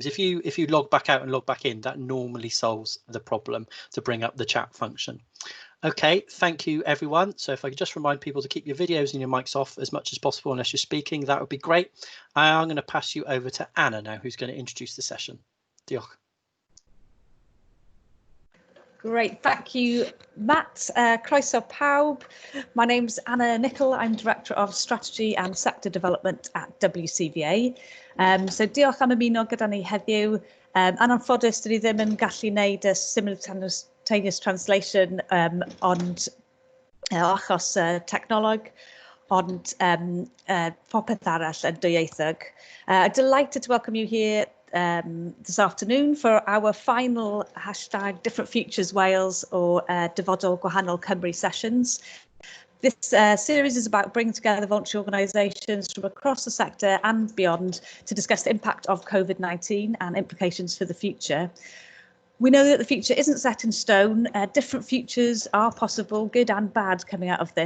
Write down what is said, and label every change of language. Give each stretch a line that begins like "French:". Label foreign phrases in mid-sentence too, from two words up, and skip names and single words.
English: If you log back out and log back in, that normally solves the problem to bring up the chat function. Okay, thank you everyone. So if I could just remind people to keep your videos and your mics off as much as possible unless you're speaking, that would be great. I'm going to pass you over to Anna now, who's going to introduce the session.
Welsh: Diolch.
English: Great, thank you, Matt.
Welsh: Croeso pawb.
English: My name's Anna Nicol. I'm Director of Strategy and Sector Development at WCVA.
Welsh: So diolch am ymuno gyda ni heddiw. Yn anffodus, dyn ni ddim yn gallu wneud y
English: simultaneous translation
Welsh: ond achos technoleg, ond popeth arall yn dwyieithog.
English: Delighted to welcome you here this afternoon for our final hashtag Different Futures Wales or
Welsh: ddyfodol gwahanol Cymru
English: sessions. This series is about bringing together voluntary organisations from across the sector and beyond to discuss the impact of COVID-19 and implications for the future. We know that the future isn't set in stone. Different futures are possible, good and bad, coming out of this.